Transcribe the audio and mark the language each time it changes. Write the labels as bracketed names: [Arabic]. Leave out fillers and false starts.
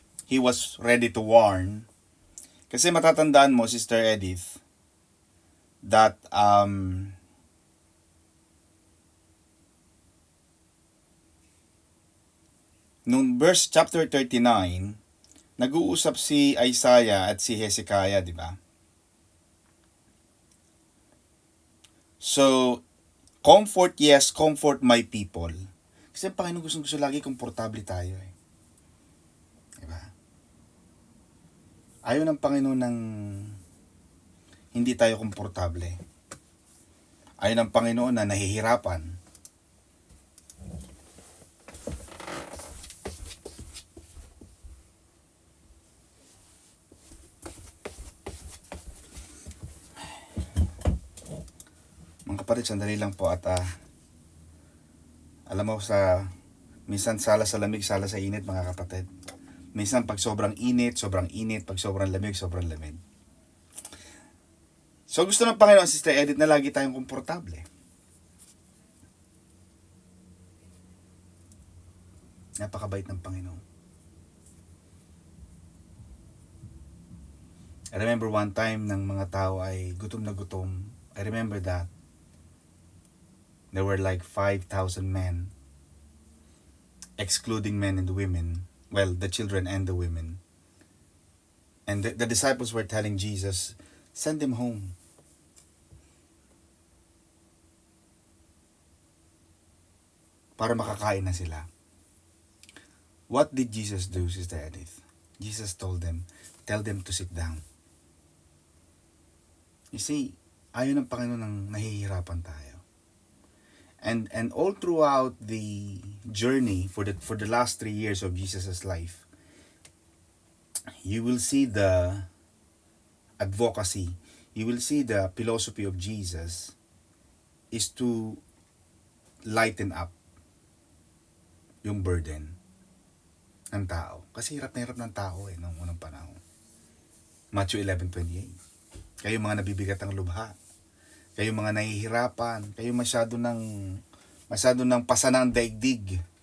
[English] He was ready to warn. [Filipino] Kasi matatandaan mo, Sister Edith, that nung verse chapter 39, nag-uusap si Isaiah at si Hezekiah, di ba? [English] So, comfort, yes, comfort my people. [Filipino] Kasi ang Panginoon gusto lagi komportable tayo eh. Diba? Ayaw ng Panginoon ng hindi tayo komportable. Ayaw ng Panginoon na nahihirapan. Mga kapatid, sandali lang po at alam mo minsan sala sa lamig, sala sa init mga kapatid. Minsan pag sobrang init, pag sobrang lamig. So gusto ng Panginoon, Sister Edith, na lagi tayong komportable. Napakabait ng Panginoon. [English] I remember one time [Filipino] ng mga tao ay gutom na gutom. [English] I remember that. There were like 5,000 men, excluding men and women. Well, the children and the women. And the disciples were telling Jesus, send them home. [Filipino] Para makakain na sila. [English] What did Jesus do, Sister Edith? Jesus told them, tell them to sit down. You see, [Filipino] ayaw ng Panginoon ng nahihirapan tayo. [English] And all throughout the journey for the last 3 years of Jesus' life, you will see the advocacy, you will see the philosophy of Jesus is to lighten up yung burden [Filipino] ng tao. Kasi hirap na hirap ng tao noong unang panahon. Matthew 11:28. Kayo mga nabibigat ang lubha, kayo mga nahihirapan, kayo masyado ng pasa ng daigdig.